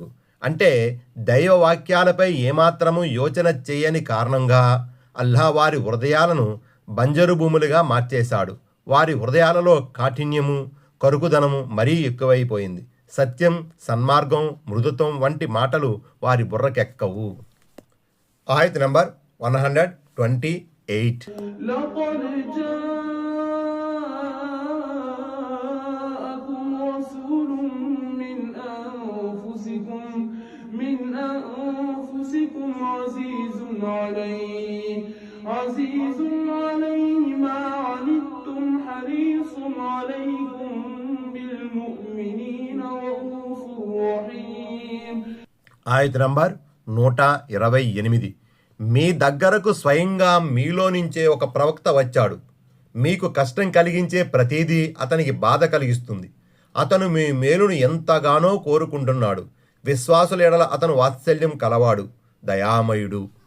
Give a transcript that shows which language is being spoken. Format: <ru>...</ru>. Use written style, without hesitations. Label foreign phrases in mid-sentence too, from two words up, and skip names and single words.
<te>అంటే దైవ వాక్యాలపై ఏమాత్రము యోచన చేయని కారణంగా అల్లాహ్ వారి హృదయాలను బంజరు భూములుగా మార్చేశాడు. వారి హృదయాలలో కాఠిన్యము, కరుకుదనము మరీ ఎక్కువైపోయింది. సత్యం, సన్మార్గం, మృదుత్వం వంటి మాటలు వారి బుర్రకెక్కవు. ఆయత నంబర్ 128.</te> <ar>عزيز عليه ما عنتم حريص عليكم بالمؤمنين رؤوف رحيم.</ar> <te>ఆయత నంబర్ 128. మీ దగ్గరకు స్వయంగా మీలో నుంచే ఒక ప్రవక్త వచ్చాడు. మీకు కష్టం కలిగించే ప్రతిదీ అతనికి బాధ కలిగిస్తుంది. అతను మీ మేలును ఎంతగానో కోరుకుంటున్నాడు. విశ్వాసుల ఎడల అతను వాత్సల్యం కలవాడు, దయామయుడు.</te>